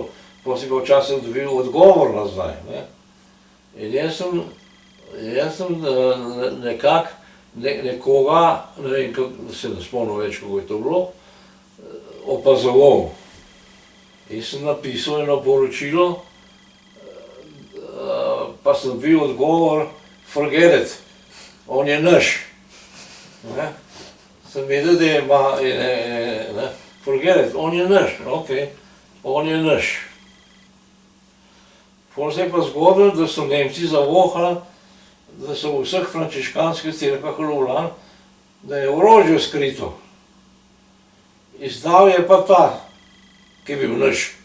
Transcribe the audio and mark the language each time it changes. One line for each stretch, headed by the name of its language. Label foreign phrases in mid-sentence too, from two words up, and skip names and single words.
Slovenian: Potem si pa včasih dobil odgovor nazaj. In jaz sem nekako nekoga, ne vem, se ne spomnim več, kako je to bilo, opazoval. In sem napisal eno poročilo, pa sem dobil odgovor,
English: forget it,
Slovenian: on je naš. Sem vedel, da je
English: forget it,
Slovenian: on je naš, ok, on je naš. Potem se je pa zgodilo, da so Nemci zavohali, da so v vseh frančiškanskih cerkvah v Ljubljani, da je orožje skrito. Izdal je pa ta, ki je bil naš.